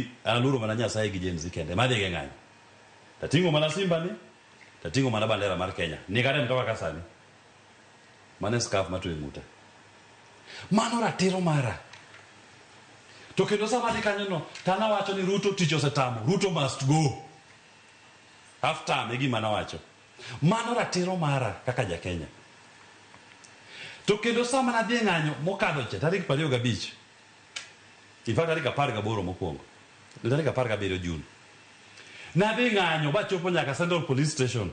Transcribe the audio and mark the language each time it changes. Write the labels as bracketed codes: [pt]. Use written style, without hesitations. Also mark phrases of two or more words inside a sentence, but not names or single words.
[luo] An aluoro mana Nyasaye gi Gen Z kende. Madhi e ng'anyo. Tating'o mana simba ni, tating'o mana bandera mar Kenya. Ni kare mtoka kasani. Mane scarf matwe ng'uta. Mano ratiro mara. To kendo sama adhi kanyo no, tana wacho ni Ruto tich osetamo. [en] Ruto must go. After me [luo] gima nawacho. Mano ratiro mara kaka ja Kenya. To kendo sama nadhi e ng'anyo mokadho cha tarik 25. [en] In fact [luo] tarik 18 mokwongo. Tarik 17 June. Nadhi ng'anyo ba chopo nyaka Central Police Station.